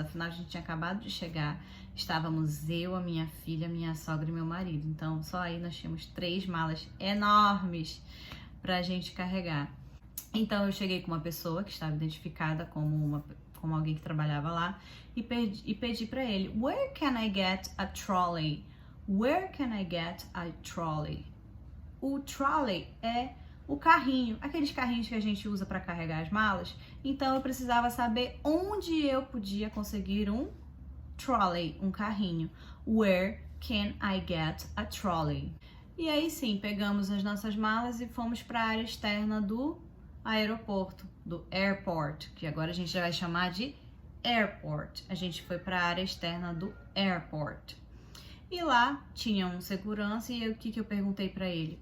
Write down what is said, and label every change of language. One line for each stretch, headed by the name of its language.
Portuguese: Afinal, a gente tinha acabado de chegar. Estávamos eu, a minha filha, minha sogra e meu marido. Então, só aí nós tínhamos 3 malas enormes para a gente carregar. Então, eu cheguei com uma pessoa que estava identificada como alguém que trabalhava lá e pedi para ele,
English: where can I get a trolley? Where can I get a trolley?
Portuguese: O trolley é o carrinho, aqueles carrinhos que a gente usa para carregar as malas. Então eu precisava saber onde eu podia conseguir um trolley, um carrinho.
English: Where can I get a trolley?
Portuguese: E aí sim, pegamos as nossas malas e fomos para a área externa do aeroporto, do airport, que agora a gente já vai chamar de airport. A gente foi para a área externa do airport. E lá tinha um segurança e o que eu perguntei para ele?